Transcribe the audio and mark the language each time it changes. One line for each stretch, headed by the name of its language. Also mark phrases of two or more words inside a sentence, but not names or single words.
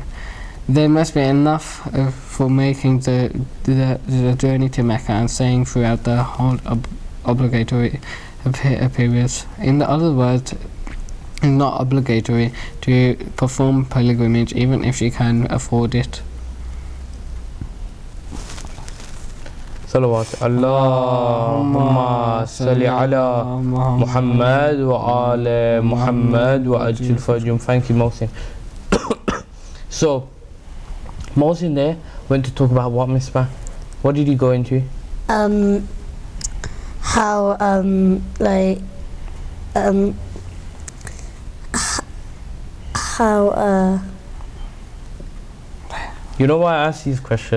English: There must be enough for making the journey to Mecca and staying throughout the whole obligatory periods. In other words, it's not obligatory to perform pilgrimage even if you can afford it. Salawat.
Arabic: اللهم صل على محمد وعلى محمد وعجل فرجهم.
English: Thank you, Mohsin. So, Mohsin there went to talk about what, Misbah? What did he go into? How You know why I asked these questions?